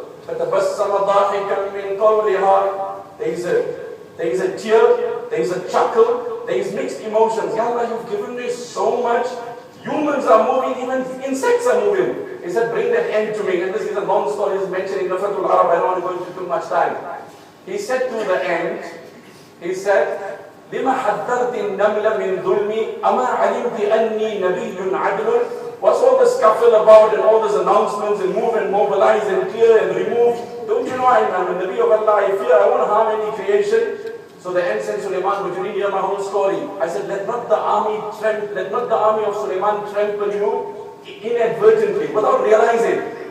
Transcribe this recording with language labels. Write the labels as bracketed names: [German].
[Arabic] فَتَبَسَّمَ ضَاحِكًا مِنْ قَوْلِهَا. [English] There is a tear, there is a chuckle, there is mixed emotions. Ya Allah, you've given me so much. Humans are moving, even insects are moving. He said, bring that ant to me. And this is a long story, he's mentioning Nafatul Arab. I don't want to go into too much time. He said to the ant, he said, [Arabic] لِمَا حَذَّرْتِ النَّمْلَ مِنْ ظُلْمِ أَمَا عَلِمْتِ أَنِّي نَبِيٌّ عَدْلٌ. [English] What's all the scuffle about and all those announcements and move and mobilize and clear and remove? Don't you know I'm a Nabi of Allah? I fear I won't harm any creation. So the ant said, Suleiman, would you read here my whole story? I said, let not the army of Suleiman trample you inadvertently, without realizing.